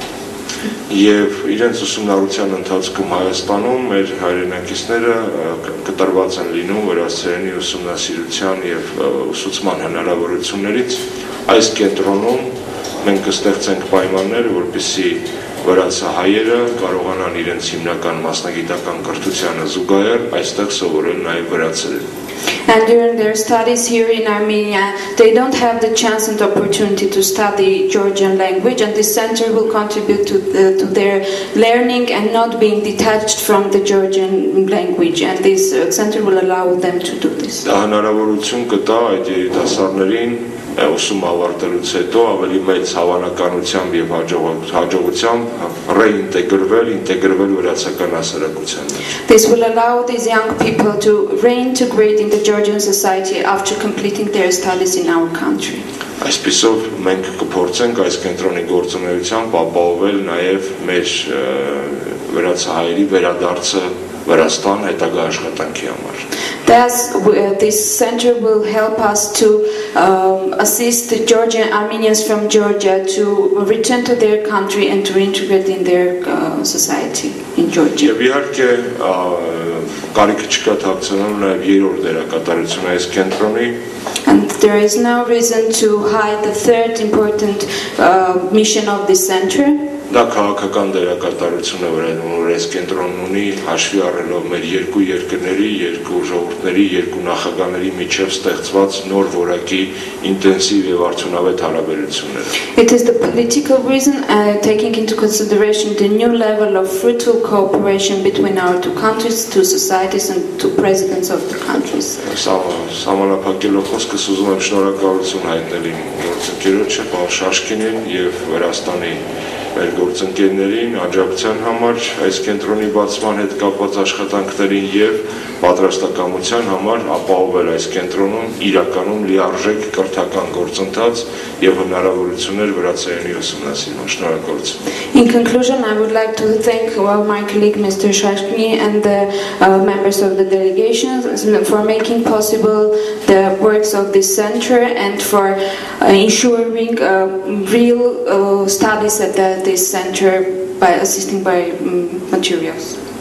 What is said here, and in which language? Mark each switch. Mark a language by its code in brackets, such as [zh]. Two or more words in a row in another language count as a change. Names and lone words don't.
[hy] Եվ իրենց ուսումնառության ընթացքում Հայաստանում մեր հայրենակիցները կտրված են լինում վրացերենի ուսումնասիրության եւ ուսուցման հնարավորություններից այս կենտրոնում մենք կստեղծենք պայմաններ, որպեսզի վրացահայերը կարողանան իրենց հիմնական մասնագիտական կրթությանը զուգահեռ այստեղ սովորել նաեւ վրացերեն։ [en] And during their studies here in Armenia, they don't have the chance and opportunity to study Georgian language, and this center will contribute to their learning and not being detached from the Georgian language, and this center will allow them to do this. [hy] Դա հնարավորություն կտա այդ երիտասարդներին ուսում ավարտելուց հետո ավելի մեծ հավանականությամբ եւ հաջողությամբ ինտեգրվել վրացական հասարակության մեջ. [en] This will allow these young people to reintegrate in the Georgian society after completing their studies in our country. [hy] Այսպիսով մենք կփորձենք այս կենտրոնի գործունեությամբ ապահովել նաեւ մեր վրացահայերի վերադարձը Վրաստան հետագա աշխատանքի համար. [en] Thus, this center will help us to assist the Georgian Armenians from Georgia to return to their country and to integrate in their society in Georgia. [hy] Եվ իհարկե կարիք չկա թաքցնելու նաև երրորդ դերակատարությունը այս կենտրոնի. [en] And there is no reason to hide the third important mission of this center. [hy] Դա քաղաքական դերակատարություն է, որ այս կենտրոնն ունի, հաշվի առնելով մեր երկու երկրների, երկու ժողովուրդների, երկու նախագահների միջև ստեղծված նոր որակի ինտենսիվ եւ արդյունավետ հարաբերությունները։ [en] It is the political reason, taking into consideration the new level of fruitful cooperation between our two countries, two societies and two presidents of the countries. [hy] Սահմանափակելով խոսքս ուզում եմ շնորհակալություն հայտնել իմ գործընկերոջը, պարոն Շաշկինին եւ Վրաստանի մեր գործընկերներին աջակցության համար այս կենտրոնի բացման հետ կապված աշխատանքներին եւ պատրաստակամության համար ապահովել այս կենտրոնում իրականում լիարժեք կրթական գործընթաց եւ հնարավորություններ վրացերենի ուսումնասիրման։ Շնորհակալություն։ [en] In conclusion, I would like to thank my colleague Mr. Shashkini and the members of the delegation for making possible the works of this center and for ensuring real studies at this center by assisting by materials.